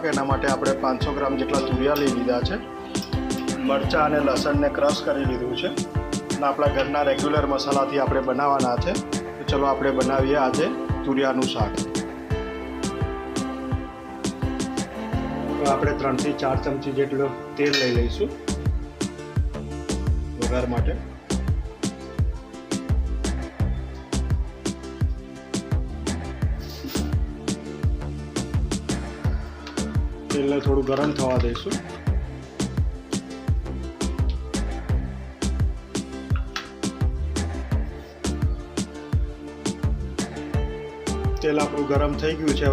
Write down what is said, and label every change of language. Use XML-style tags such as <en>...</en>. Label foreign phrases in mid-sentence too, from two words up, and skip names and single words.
<gu>એના માટે આપણે 500 ગ્રામ જેટલા તુરિયા લઈ લીધા છે। મરચાં અને લસણને ક્રશ કરી લીધું છે અને આપણા ઘરના રેગ્યુલર મસાલાથી આપણે બનાવવાના છે। તો ચલો આપણે બનાવીએ આજે તુરિયાનું શાક। તો આપણે 3 થી 4 ચમચી જેટલું તેલ લઈ લઈશું વઘાર માટે। તેલ ને થોડું ગરમ થવા દઈશું। તેલ આપણું ગરમ થઈ ગયું છે।</gu>